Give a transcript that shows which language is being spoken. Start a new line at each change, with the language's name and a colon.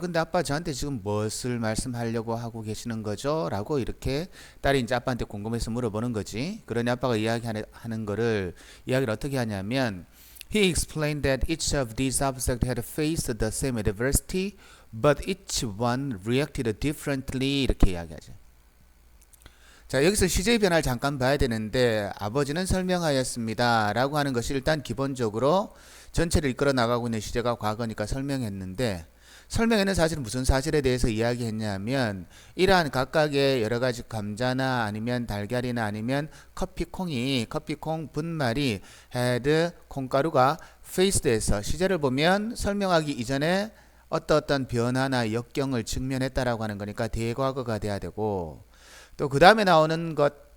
Korean: 근데 아빠 저한테 지금 무엇을 말씀하려고 하고 계시는 거죠? 라고 이렇게 딸이 이제 아빠한테 궁금해서 물어보는 거지. 그러니 아빠가 이야기하는 거를 이야기를 어떻게 하냐면
English: He explained that each of these objects had faced the same adversity, but each one reacted differently.
Korean: 이렇게 이야기하죠. 자, 여기서 시제의 변화를 잠깐 봐야 되는데 아버지는 설명하였습니다 라고 하는 것이 일단 기본적으로 전체를 이끌어 나가고 있는 시제가 과거니까 설명했는데, 설명에는 사실 무슨 사실에 대해서 이야기했냐면 이러한 각각의 여러 가지 감자나 아니면 달걀이나 아니면 커피콩 분말이 had 콩가루가 faced에서 시제를 보면 설명하기 이전에 어떤 변화나 역경을 직면했다라고 하는 거니까 대과거가 돼야 되고, 또 그 다음에 나오는 것